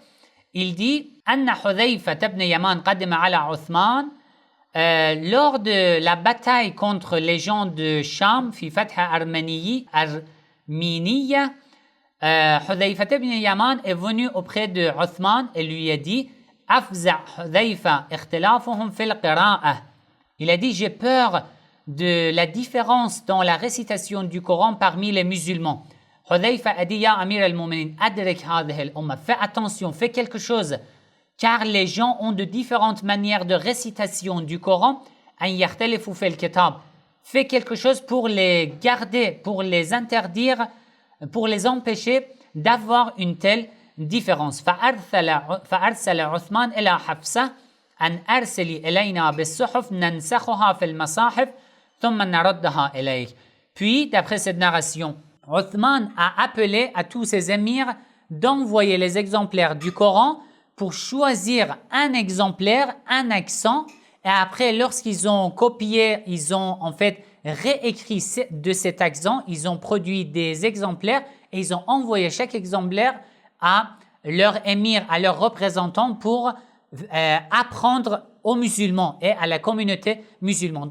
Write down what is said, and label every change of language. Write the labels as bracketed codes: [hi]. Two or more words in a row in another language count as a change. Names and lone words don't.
[fr] Il dit « [ar] أن حذيفة بن اليمان قدم على عثمان [fr] » lors de la bataille contre les gens de Sham, [ar] في فتح أرمينية, [fr] Hudhayfa ibn Yaman est venu auprès de Uthman et lui a dit [ar] فأفزع حذيفة اختلافهم في القراءة. [fr] Il a dit j'ai peur de la différence dans la récitation du Coran parmi les musulmans. Hudhayfa a dit [ar] يا أمير المؤمنين أدرك هذه الأمة, [fr] fais attention, fais quelque chose, car les gens ont de différentes manières de récitation du Coran. [ar] أن يختلفوا في الكتاب, [fr] fais quelque chose pour les garder, pour les interdire, pour les empêcher d'avoir une telle différence. [ar] فأرسل عثمان إلى حفصة أن أرسلي إلينا بالصحف ننسخها في المصاحف ثم نردها إليك. [fr] Puis, d'après cette narration, Othman a appelé à tous ses émirs d'envoyer les exemplaires du Coran pour choisir un exemplaire, un accent, et après, lorsqu'ils ont copié, ils ont en fait réécrit de cet accent, ils ont produit des exemplaires et ils ont envoyé chaque exemplaire à leur émir, à leurs représentants pour apprendre aux musulmans et à la communauté musulmane.